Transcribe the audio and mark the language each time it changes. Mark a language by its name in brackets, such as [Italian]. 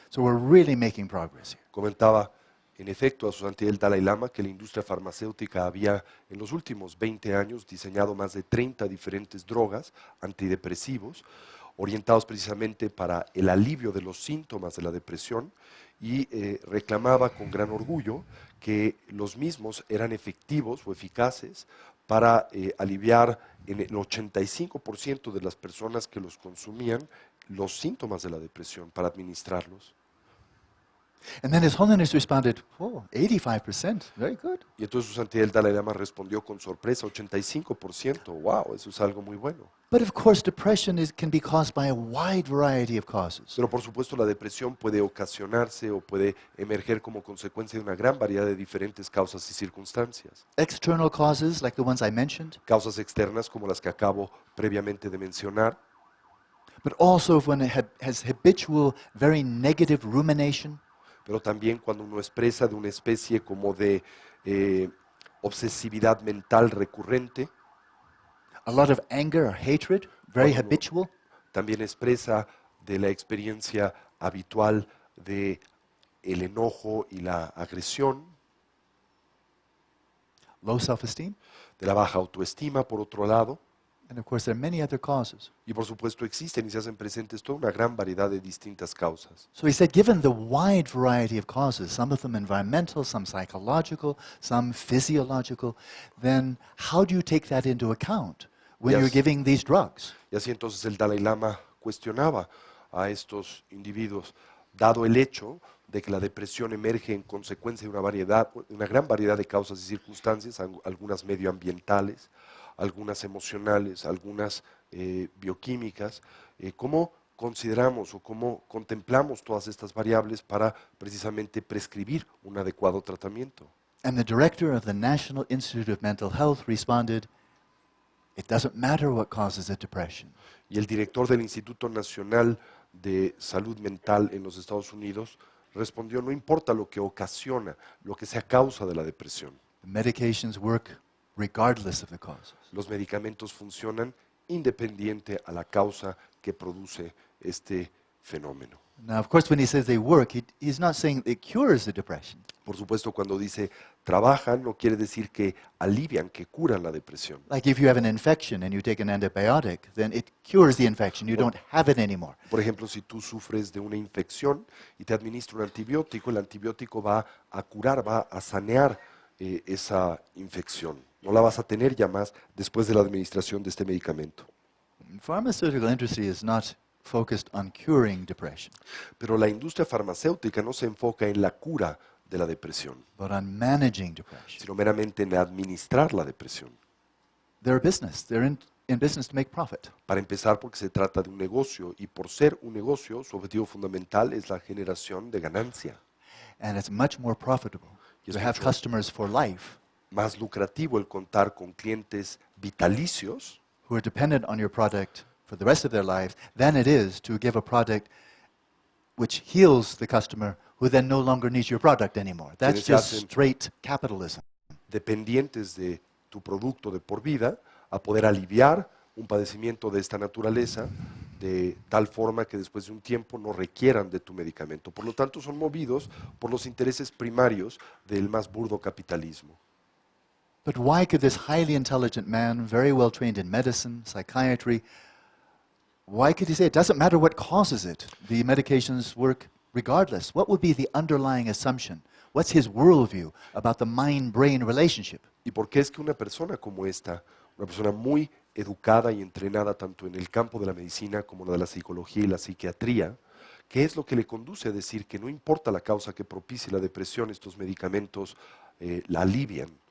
[English] So we're really making progress here. [Spanish] comentaba en efecto a su santidad el Dalai Lama que la industria farmacéutica había en los últimos 20 años diseñado más de 30 diferentes drogas antidepresivos orientados precisamente para el alivio de los síntomas de la depresión y reclamaba con gran orgullo que los mismos eran efectivos o eficaces para aliviar en el 85% de las personas que los consumían los síntomas de la depresión, para administrarlos. [English] And then His Holiness responded, 85%, very good. [Spanish] Y entonces su santidad el Dalai Lama respondió con sorpresa, 85%, wow, eso es algo muy bueno. [English] But of course, depression can be caused by a wide variety of causes. [Spanish] Pero por supuesto la depresión puede ocasionarse o puede emerger como consecuencia de una gran variedad de diferentes causas y circunstancias. [English] External causes, like the ones I mentioned, [Spanish] Causas externas como las que acabo previamente de mencionar, [English] but also when it has habitual, very negative rumination, [Spanish] pero también cuando uno expresa de una especie como de obsesividad mental recurrente, [English] a lot of anger or hatred, very habitual, [Spanish] también expresa de la experiencia habitual de el enojo y la agresión, [English] low self-esteem, [Spanish] de la baja autoestima por otro lado, [English] and of course there are many other causes. [Spanish] y por supuesto existen y se hacen presentes toda una gran variedad de distintas causas. [English] So he said, given the wide variety of causes, some of them environmental, some psychological, some physiological, then how do you take that into account when you're Yes. giving these drugs? [Spanish] Y así entonces el Dalai Lama cuestionaba a estos individuos, dado el hecho de que la depresión emerge en consecuencia de una gran variedad de causas y circunstancias, algunas medioambientales, algunas emocionales, algunas bioquímicas, ¿cómo consideramos o cómo contemplamos todas estas variables para precisamente prescribir un adecuado tratamiento? [English] And the director of the National Institute of Mental Health responded, it doesn't matter what causes a depression. [Spanish] Y el director del Instituto Nacional de Salud Mental en los Estados Unidos respondió, no importa lo que ocasiona, lo que sea causa de la depresión. [English] The medications work regardless of the causes. [Spanish] Los medicamentos funcionan independiente a la causa que produce este fenómeno. [English] Now, of course, when he says they work, he's not saying it cures the depression. [Spanish] Por supuesto, cuando dice trabajan, no quiere decir que alivian, que curan la depresión. [English] Like if you have an infection and you take an antibiotic, then it cures the infection. You don't have it anymore. [Spanish] Por ejemplo, si tú sufres de una infección y te administra un antibiótico, el antibiótico va a curar, va a sanear esa infección. No la vas a tener ya más después de la administración de este medicamento. [English] Pharmaceutical industry is not focused on curing depression, [Spanish] Pero la industria farmacéutica no se enfoca en la cura de la depresión, [English] but on managing depression. [Spanish] sino meramente en administrar la depresión. [English] They're a business. They're in business to make profit. [Spanish] Para empezar, porque se trata de un negocio y por ser un negocio, su objetivo fundamental es la generación de ganancia. [English] And it's much more profitable [Spanish] Y es [English] to have [Spanish] mucho [English] customers for life [Spanish] más lucrativo el contar con clientes vitalicios [English] who are dependent on your product for the rest of their lives than it is to give a product which heals the customer who then no longer needs your product anymore. That's [Spanish] Quienes [English] just [Spanish] hacen- [English] straight capitalism. [Spanish] dependientes de tu producto de por vida a poder aliviar un padecimiento de esta naturaleza de tal forma que después de un tiempo no requieran de tu medicamento. Por lo tanto, son movidos por los intereses primarios del más burdo capitalismo. [English] But why could this highly intelligent man, very well trained in medicine, psychiatry, why could he say it doesn't matter what causes it? The medications work regardless. What would be the underlying assumption? What's his worldview about the mind-brain relationship? [Spanish] ¿Y por qué es que una persona como esta, una persona muy educada y entrenada tanto en el campo de la medicina como la de la psicología y la psiquiatría, qué es lo que le conduce a decir que no importa la causa que propicie la depresión, estos medicamentos la alivian?